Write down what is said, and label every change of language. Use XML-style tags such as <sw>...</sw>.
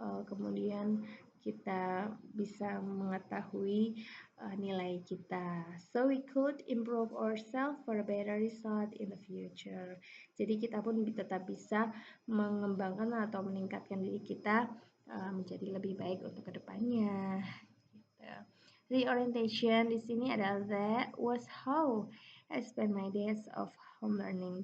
<id>Kemudian kita bisa mengetahui nilai kita.</id> <en>So we could improve ourselves for a better result in the future.</en> <id>Jadi kita pun tetap bisa mengembangkan atau meningkatkan diri kita menjadi lebih baik untuk kedepannya. Gitu.</id> <en>Reorientation di sini adalah that was how I spend my days of home learning.</en>